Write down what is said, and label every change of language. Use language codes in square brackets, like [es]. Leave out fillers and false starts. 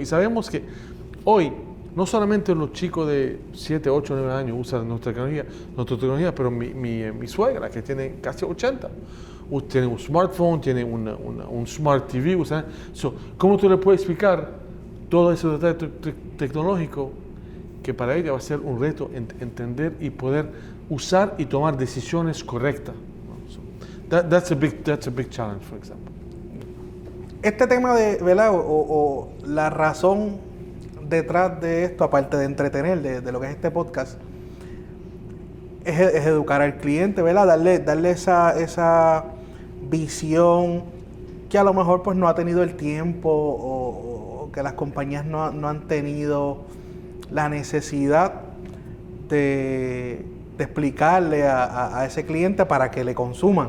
[es] Y sabemos que hoy no solamente los chicos de 7, 8, 9 años usan nuestra tecnología, pero mi suegra, que tiene casi 80, tiene un smartphone, tiene un smart TV. ¿Cómo tú le puedes explicar todo ese detalle tecnológico que para ella va a ser un reto entender y poder usar y tomar decisiones correctas? [en] That's a big challenge, for example. [es] Este tema de, ¿verdad? O la razón detrás de esto, aparte de entretener, de lo que es este podcast, es educar al cliente, ¿verdad? Darle esa visión que a lo mejor pues no ha tenido el tiempo o que las compañías no han tenido la necesidad de explicarle a ese cliente para que le consuman.